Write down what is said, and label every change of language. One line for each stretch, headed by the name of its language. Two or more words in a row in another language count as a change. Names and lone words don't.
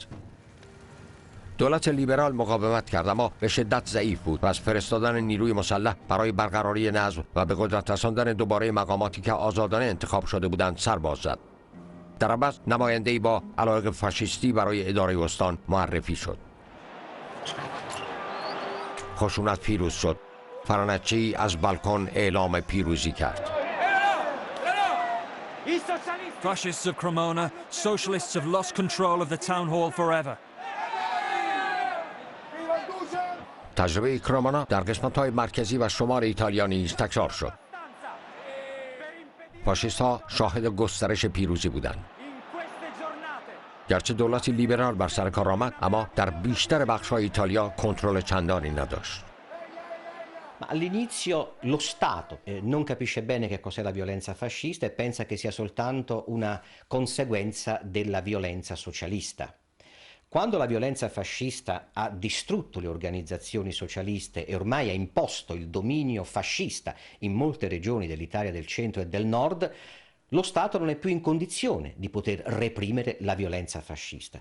Persian: دولت لیبرال مقاومت کرد اما به شدت ضعیف بود و از فرستادن نیروی مسلح برای برقراری نظم و به قدرت رساندن دوباره مقاماتی که آزادانه انتخاب شده بودند سر باز زد. در عوض نماینده‌ای با علاقه فاشیستی برای اداره استان معرفی شد. خشونت پیروز شد. فرانچی از بالکن اعلام پیروزی کرد.
English: Fascists of Cremona, socialists have lost control of the town hall forever.
Persian: تجربه کرامانا در قسمت‌های مرکزی و شمال ایتالیا نیز تکرار شد. فاشیست‌ها شاهد گسترش پیروزی بودند. گرچه دولتی لیبرال بر سر کار آمد، اما در بیشتر بخش‌های ایتالیا کنترل چندانی نداشت.
Italian: Ma all'inizio lo Stato non capisce bene che cos'è la violenza fascista e pensa che sia soltanto una conseguenza della violenza socialista. Quando la violenza fascista ha distrutto le organizzazioni socialiste e ormai ha imposto il dominio fascista in molte regioni dell'Italia del centro e del nord, lo Stato non è più in condizione di poter reprimere la violenza fascista.